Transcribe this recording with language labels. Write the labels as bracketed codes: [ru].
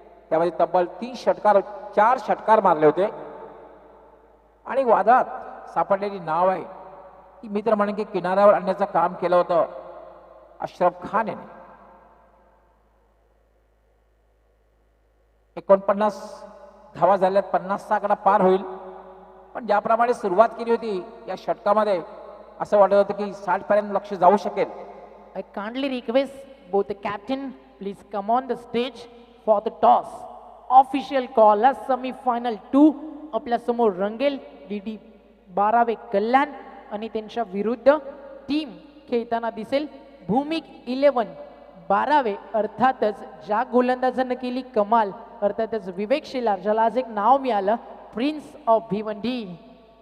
[mr] त्यामध्ये तब्बल 4 षटकार मारले होते. आणि वादात सापडलेली नाव आहे ती मित्र म्हणून की किनाऱ्यावर आणण्याचं काम केलं होतं अशरफ खान याने. 49 धावा झाल्यात, 50चा आकडा पार होईल. पण ज्याप्रमाणे सुरुवात केली होती या षटकामध्ये असं वाटत होतं की 60 पर्यंत लक्ष जाऊ शकेल. [en] I kindly request both the captain please come on the stage for the toss. Official call as semi-final 2. [mr] आपल्या समोर रंगेल DD 12वे कल्याण आणि त्यांच्या विरुद्ध टीम खेळताना दिसेल भूमिक 11 12वे. अर्थातच ज्या गोलंदाजानं केली कमाल, अर्थातच विवेक शेलार, ज्याला आज एक नाव मिळालं प्रिन्स ऑफ भिवंडी.